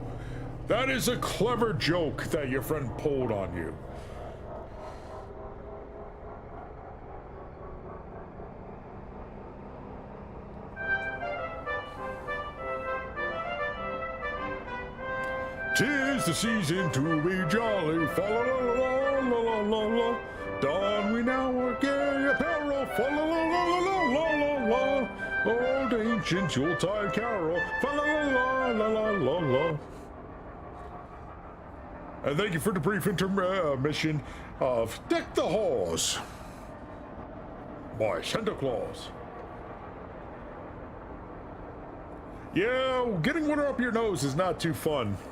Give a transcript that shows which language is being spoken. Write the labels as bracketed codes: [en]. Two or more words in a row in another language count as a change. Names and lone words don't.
[en] That is a clever joke that your friend pulled on you. "'Tis the season to be jolly, fa la la la la la la la. Don we now our gay apparel, fa la la la la la la la. Old ancient Yuletide carol, fa la la la la la la." And thank you for the brief intermission of Deck the Halls by Santa Claus. Yeah, getting water up your nose is not too fun.